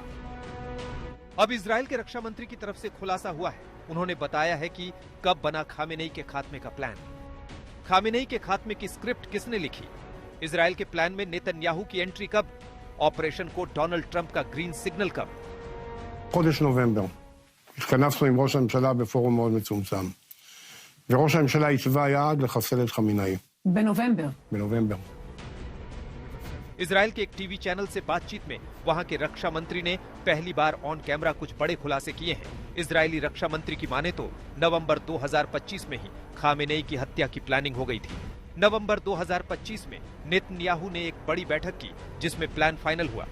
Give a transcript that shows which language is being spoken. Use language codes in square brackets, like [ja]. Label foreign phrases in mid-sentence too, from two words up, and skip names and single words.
[hi] अब इजराइल के रक्षा मंत्री की तरफ से खुलासा हुआ है। उन्होंने बताया है कि कब बना खामेनेई के खात्मे का प्लान। खामेनेई के खात्मे की स्क्रिप्ट किसने लिखी, इजराइल के प्लान में नेतन्याहू की एंट्री कब, ऑपरेशन को डोनाल्ड ट्रंप का [en] green signal [hi] कब। [he] חודש נובמבר התכנסנו עם ראש הממשלה בפורום מאוד מצומצם, וראש הממשלה התווה יעד לחסל את חמינאי. בנובמבר. [hi] इजराइल के एक टीवी चैनल से बातचीत में वहां के रक्षा मंत्री ने पहली बार [en] on camera [hi] कुछ बड़े खुलासे किए हैं। इजरायली रक्षा मंत्री की माने तो नवंबर 2025 में ही खामेनेई की हत्या की प्लानिंग हो गई थी। नवंबर 2025 में नेतन्याहू ने एक बड़ी बैठक की जिसमें [en] plan final [hi] हुआ।